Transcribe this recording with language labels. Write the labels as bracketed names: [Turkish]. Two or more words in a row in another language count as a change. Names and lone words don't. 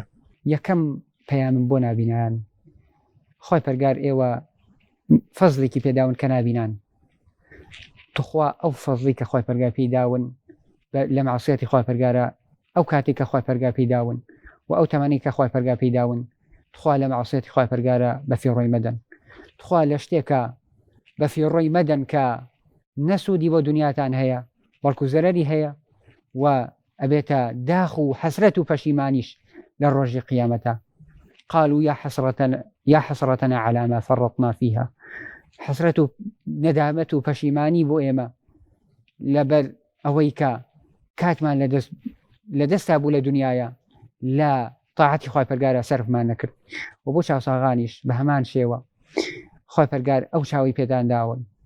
[Central Kurdish] یەکەم پەیامم بۆ نابینان خوای پەروەردگار ئێوە فەزلێکی پێداون کە نابینان تخوا ئەو فەزلی کە خوای پەروەردگار پێداون لە معسیەتی خوای پەروەردگارە ئەو کاتێک کە خوای پەروەردگار پێداون و ئەو تەمەنی کە خوای پەروەردگار پێداون تخوا لە معسیەتی خوای پەروەردگارە بەفیڕۆی مەدەن. تخوا لە شتێکە بەفیڕۆی مەدەن کە نەسوودی بۆ دنیاتان هەیە بەڵکو زەرەری هەیە و ئەبێتە داخ و حەسرەت و پەشیمانیش لە ڕۆژی قیامەتە. [Arabic] قالوا يا حسرتنا على ما فرطنا فيها. [Central Kurdish] حسرت و ندامت و پەشیمانی بۆ ئێمە لەبەر ئەوەی کە کاتمان لەدەستا بوو لە دنیاە لە تاعەتی خوای پەروەردگارە سەرفمان نەکرد و بۆ چاوساغانیش بە هەمان شێوە خوای پەروەردگار ئەو چاوی پێدان داون